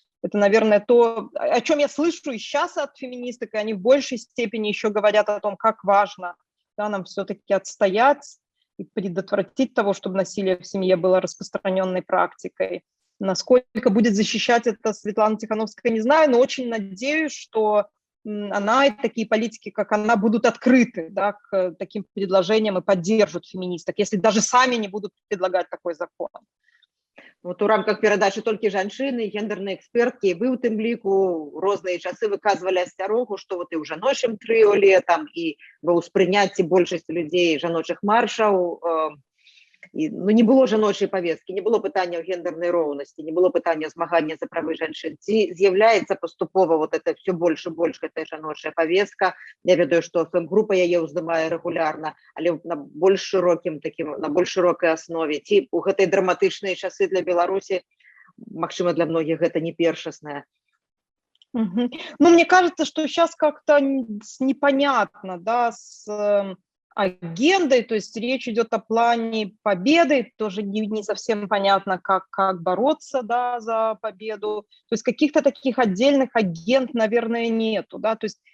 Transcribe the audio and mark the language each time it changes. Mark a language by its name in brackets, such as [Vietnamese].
[Russian] Это, наверное, то, о чем я слышу и сейчас от феминисток, и они в большей степени еще говорят о том, как важно, да, нам все-таки отстоять и предотвратить того, чтобы насилие в семье было распространенной практикой. Насколько будет защищать это Светлана Тихановская, не знаю, но очень надеюсь, что она и такие политики, как она, будут открыты, да, к таким предложениям и поддержат феминисток, если даже сами не будут предлагать такой закон. [Belarusian] Вот у рамках перадачы толькі жанчыны, гендерныя эксперткі, вы у тым ліку розныя часы выказвалі асцярогу, што вот і ў жаночым трыоле там і ва ўспрыняцці большасці людзей жаночых маршаў, ну, не было жаночай повесткі, не было пытання гендернай роўнасці, не было пытання змагання за правы жанчын. Ці з'яўляецца паступова вот [Russian] это все [Belarusian] больш і больш гэтая жаночая повестка. Я ведаю, што фэм-група яе ўздымае рэгулярна, але на больш шырокім такім, на больш шырокай аснове. Ці у гэтай драматычныя часы для Беларусі, магчыма, для многіх гэта не першасная. [Russian] Ну, мне кажется, что сейчас как-то непонятно, да, с агендой, то есть речь идет о плане победы, тоже не совсем понятно, как бороться, да, за победу, то есть каких-то таких отдельных агент, наверное, нету, да, то есть